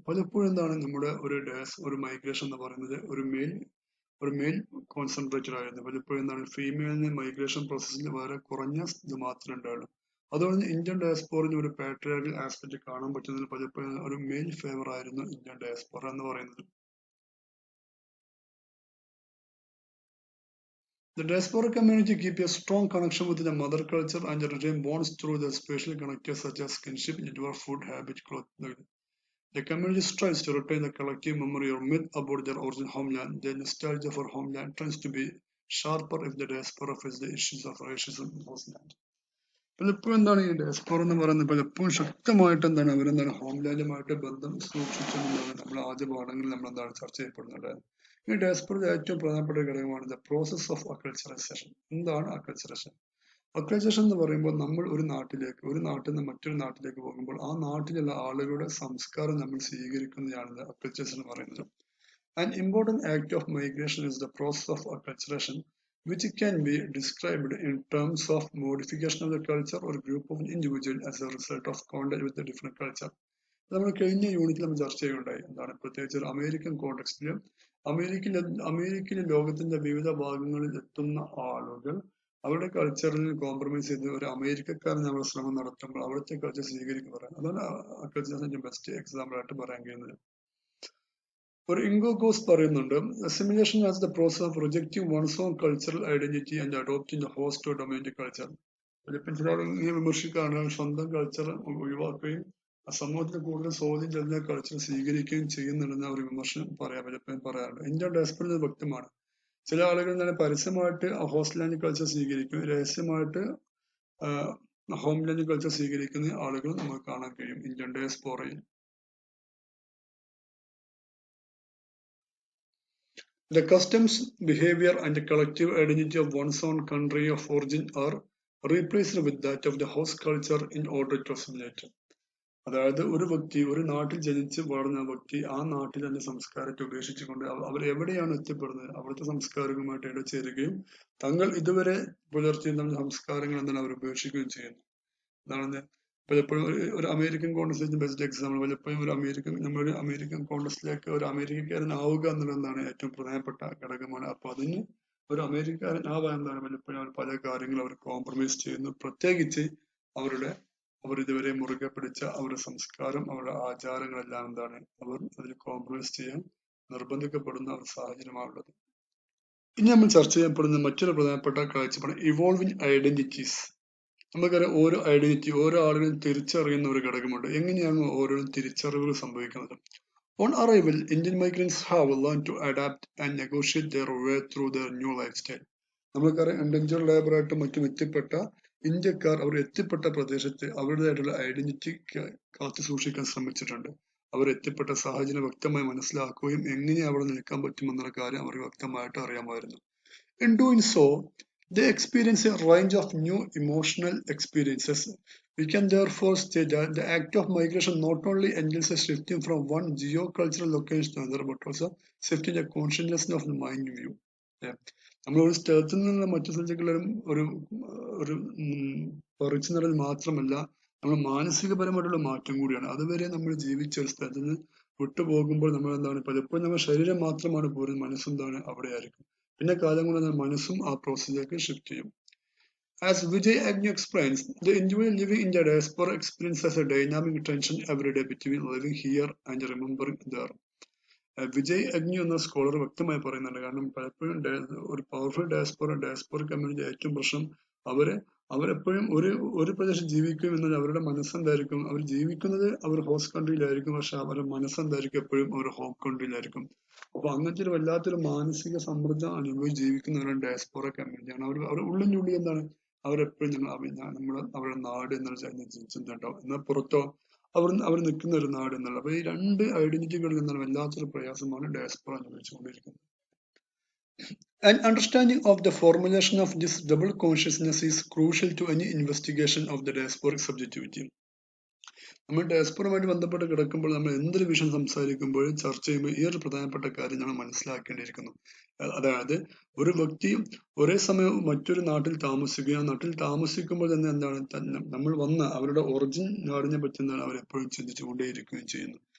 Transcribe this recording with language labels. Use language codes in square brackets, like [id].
[ml] പലപ്പോഴും എന്താണ് നമ്മുടെ ഒരു മൈഗ്രേഷൻ എന്ന് പറയുന്നത് ഒരു മെയിൽ കോൺസെൻട്രേറ്റഡ് ആയിരുന്നു. പലപ്പോഴും എന്താണ് ഫീമെയിലിന് മൈഗ്രേഷൻ പ്രോസസ്സിൽ വളരെ കുറഞ്ഞ ഇത് മാത്രമേ ഉണ്ടാവുള്ളൂ. അതുകൊണ്ട് ഇന്ത്യൻ ഡയസ്പോറയിൽ ഒരു പാട്രിയാർക്കൽ ആസ്പെക്ട് കാണാൻ പറ്റുന്നതിൽ പലപ്പോഴും ഒരു മെയിൽ ഫേവർ ആയിരുന്നു ഇന്ത്യൻ ഡയസ്പോറ എന്ന് പറയുന്നത്. [en] The diaspora community keep a strong connection with the mother culture and retain bonds through the special connectors such as kinship, network, food, habit, clothing. The community strives to retain the collective memory or myth about their original homeland. Their nostalgia for homeland tends to be sharper if the diaspora faces the issues of racism in homeland. [ml] പലപ്പോഴും എന്താണ് ഈ diaspora എന്ന് പറയുന്നത് പലപ്പോഴും ശക്തമായിട്ട് എന്താണ് അവരെന്താണ് ഹോംലാൻഡുമായിട്ട് ബന്ധം സൂക്ഷിച്ചെന്നാണ് നമ്മൾ ആദ്യ പാഠങ്ങളിൽ നമ്മൾ എന്താണ് ചർച്ച ചെയ്യപ്പെടുന്നുണ്ടായത്. ഈ ഡയസ്പോറയുടെ ഏറ്റവും പ്രധാനപ്പെട്ട ഘടകമാണ് [en] The process of acculturization. [ml] എന്താണ് അക്കൾച്ചറൈസേഷൻ? അക്കൾച്ചറൈസേഷൻ എന്ന് പറയുമ്പോൾ നമ്മൾ ഒരു നാട്ടിൽ നിന്ന് മറ്റൊരു നാട്ടിലേക്ക് പോകുമ്പോൾ ആ നാട്ടിലുള്ള ആളുകളുടെ സംസ്കാരം നമ്മൾ സ്വീകരിക്കുന്നതാണ് അക്കൾച്ചറൈസേഷൻ എന്ന് പറയുന്നത്. [en] An important act of migration is the process of acculturation, which can be described in terms of modification of the culture or group of individuals as a result of contact with a different culture. [ml] നമ്മൾ കഴിഞ്ഞ യൂണിറ്റിൽ നമ്മൾ ചർച്ച ചെയ്യുകയുണ്ടായി. എന്താണ് പ്രത്യേകിച്ച് American കോണ്ടെക്സ്റ്റിൽ അമേരിക്കയിലെ ലോകത്തിന്റെ വിവിധ ഭാഗങ്ങളിൽ എത്തുന്ന ആളുകൾ അവരുടെ കൾച്ചറിൽ കോംപ്രമൈസ് ചെയ്ത് ഒരു അമേരിക്കക്കാരൻ നമ്മൾ ശ്രമം നടത്തുമ്പോൾ അവിടുത്തെ കൾച്ചർ സ്വീകരിക്കുന്നവരാണ്. അതാണ് അക്കൾച്ചറിന്റെ ബെസ്റ്റ് എക്സാമ്പിൾ ആയിട്ട് പറയാൻ കഴിയുന്നത്. ഒരു ഇംഗോഗോസ് പറയുന്നുണ്ട്, [en] Assimilation as the process of rejecting one's own cultural identity and adopting the host or dominant culture. [ml] ചിലപ്പോൾ ചില ഇങ്ങനെ വിമർശിക്കുകയാണ് സ്വന്തം കൾച്ചർ ഒഴിവാക്കുകയും സമൂഹത്തിൽ കൂടുതൽ സ്വാധീനം ചെലുന്ന കൾച്ചർ സ്വീകരിക്കുകയും ചെയ്യുന്നുണ്ടെന്ന ഒരു വിമർശനം പലപ്പോഴും പറയാറുണ്ട്. ഇന്ത്യൻ ഡയസ്പോറയിൽ വ്യക്തമാണ്. ചില ആളുകൾ തന്നെ പരസ്യമായിട്ട് ഹോസ്റ്റ്ലാൻഡ് കൾച്ചർ സ്വീകരിക്കും, രഹസ്യമായിട്ട് ഹോംലാൻഡ് കൾച്ചർ സ്വീകരിക്കുന്ന ആളുകൾ നമുക്ക് കാണാൻ കഴിയും Indian ഡയസ്പോറയിൽ. [en] The customs, behavior, and the collective identity of one's own country of origin are replaced with that of the host culture in order to assimilate. [ml] അതായത് ഒരു നാട്ടിൽ ജനിച്ച് വളർന്ന വ്യക്തി ആ നാട്ടിൽ തന്നെ സംസ്കാരത്തെ ഉപേക്ഷിച്ചുകൊണ്ട് അവർ എവിടെയാണ് എത്തിപ്പെടുന്നത് അവിടുത്തെ സംസ്കാരങ്ങളുമായിട്ട് ഇടചേരുകയും തങ്ങൾ ഇതുവരെ പുലർത്തിയിരുന്ന സംസ്കാരങ്ങൾ എന്താണ് അവർ ഉപേക്ഷിക്കുകയും ചെയ്യുന്നു. അതാണ് പലപ്പോഴും ഒരു അമേരിക്കൻ കോൺഗ്രസിലേക്ക് ബെസ്റ്റ് എക്സാമ്പിൾ, പലപ്പോഴും നമ്മളൊരു അമേരിക്കൻ കോൺഗ്രസിലേക്ക് ഒരു അമേരിക്കക്കാരനാവുക എന്നുള്ളതാണ് ഏറ്റവും പ്രധാനപ്പെട്ട ഘടകമാണ്. അപ്പൊ അതിന് ഒരു അമേരിക്കക്കാരനാവാൻ എന്താണ് പലപ്പോഴും അവർ പല കാര്യങ്ങളും അവർ കോംപ്രമൈസ് ചെയ്യുന്നു. പ്രത്യേകിച്ച് അവർ ഇതുവരെ മുറുകെ പിടിച്ച അവരുടെ സംസ്കാരം, അവരുടെ ആചാരങ്ങളെല്ലാം എന്താണ് അവർ അതിൽ കോംപ്രമൈസ് ചെയ്യാൻ നിർബന്ധിക്കപ്പെടുന്ന ഒരു സാഹചര്യമാണുള്ളത്. ഇനി നമ്മൾ ചർച്ച ചെയ്യപ്പെടുന്ന മറ്റൊരു പ്രധാനപ്പെട്ട കാഴ്ചപ്പാട് ഇവോൾവിംഗ് ഐഡന്റിറ്റീസ്. നമുക്കറിയാം ഓരോ ഐഡന്റിറ്റി ഓരോ ആളുകളും തിരിച്ചറിയുന്ന ഒരു ഘടകമുണ്ട്. എങ്ങനെയാണ് ഓരോ തിരിച്ചറിവുകൾ സംഭവിക്കുന്നത്? [en] On arrival, Indian migrants have learned to adapt and negotiate their way through their new lifestyle. [ml] നമുക്കറിയാം ഇൻഡൻജർ ലേബറായിട്ട് മറ്റും എത്തിപ്പെട്ട ഇന്ത്യക്കാർ അവർ എത്തിപ്പെട്ട പ്രദേശത്ത് അവരുടേതായിട്ടുള്ള ഐഡന്റിറ്റി കാത്തു സൂക്ഷിക്കാൻ ശ്രമിച്ചിട്ടുണ്ട്. അവർ എത്തിപ്പെട്ട സാഹചര്യം വ്യക്തമായി മനസ്സിലാക്കുകയും എങ്ങനെ അവിടെ നിൽക്കാൻ പറ്റുമെന്നുള്ള കാര്യം അവർക്ക് വ്യക്തമായിട്ട് അറിയാമായിരുന്നു. [en] In doing so, they experience a range of new emotional experiences. We can therefore state that the act of migration not only entails a shifting from one geocultural location to another, but also shifting the consciousness of the mind view. [ml] നമ്മൾ ഒരു സ്ഥലത്ത് നിന്ന് മറ്റു സ്ഥലത്തേക്കുള്ള ഒരു ഒരു പറിച്ചു നടൽ മാത്രമല്ല, നമ്മൾ മാനസികപരമായിട്ടുള്ള മാറ്റം കൂടിയാണ്. അതുവരെ നമ്മൾ ജീവിച്ച ഒരു സ്ഥലത്ത് നിന്ന് വിട്ടുപോകുമ്പോൾ നമ്മൾ എന്താണ് പലപ്പോഴും നമ്മുടെ ശരീരം മാത്രമാണ് പോരുന്നത്, മനസ്സെന്താണ് അവിടെ ആയിരിക്കും. പിന്നെ കാലം കൊണ്ട് മനസ്സും ആ പ്രോസസ്സിലേക്ക് ഷിഫ്റ്റ് ചെയ്യും. [en] As Vijay Agnew explains, the individual living in the diaspora experiences a dynamic tension every day between living here and remembering there. [ml] Vijay അഗ്ന്യൂ എന്ന സ്കോളർ വ്യക്തമായി പറയുന്നുണ്ട്. കാരണം പലപ്പോഴും ഒരു പവർഫുൾ ഡയസ്പോറ കമ്മ്യൂണിറ്റി ഏറ്റവും പ്രശ്നം അവരെപ്പോഴും ഒരു പ്രദേശത്ത് ജീവിക്കും എന്നത് അവരുടെ മനസ്സെന്തായിരിക്കും, അവർ ജീവിക്കുന്നത് അവർ ഹോസ്റ്റ് കൺട്രിയിലായിരിക്കും, പക്ഷെ അവരുടെ മനസ്സെന്തായിരിക്കും എപ്പോഴും അവർ ഹോം കൺട്രിയിലായിരിക്കും. അപ്പൊ അങ്ങനത്തെ ഒരു വല്ലാത്തൊരു മാനസിക സമ്മർദ്ദം അനുഭവിച്ച് ജീവിക്കുന്നവരാണ് ഡയസ്പോറ കമ്മ്യൂണിറ്റിയാണ്. അവർ ഉള്ളിനുള്ളിൽ എന്താണ് അവരെപ്പോഴും അവരുടെ നാട് എന്നുള്ള ചിന്തയുണ്ടാവും. എന്നാൽ പുറത്തോ അവർ നിൽക്കുന്ന ഒരു നാട് എന്നുള്ള. അപ്പൊ ഈ രണ്ട് ഐഡന്റിറ്റികളിൽ നിന്നാണ് വല്ലാത്തൊരു പ്രയാസമാണ് diaspora അനുഭവിച്ചുകൊണ്ടിരിക്കുന്നത്. [en] An understanding of the formulation of this double consciousness is crucial to any investigation of the diasporic subjectivity. [ml] നമ്മൾ ഡയസ്പോറയുമായിട്ട് ബന്ധപ്പെട്ട് കിടക്കുമ്പോൾ നമ്മൾ എന്തൊരു വിഷയം സംസാരിക്കുമ്പോഴും ചർച്ച ചെയ്യുമ്പോൾ ഈ ഒരു പ്രധാനപ്പെട്ട കാര്യം നമ്മൾ മനസ്സിലാക്കേണ്ടിയിരിക്കുന്നു. അതായത് ഒരു വ്യക്തി ഒരേ സമയം മറ്റൊരു നാട്ടിൽ താമസിക്കുകയും നാട്ടിൽ താമസിക്കുമ്പോൾ തന്നെ എന്താണ് നമ്മൾ വന്ന അവരുടെ ഒറിജിൻ നാടിനെ പറ്റി എന്താണ് അവരെപ്പോഴും ചിന്തിച്ചുകൊണ്ടേയിരിക്കുകയും ചെയ്യുന്നു.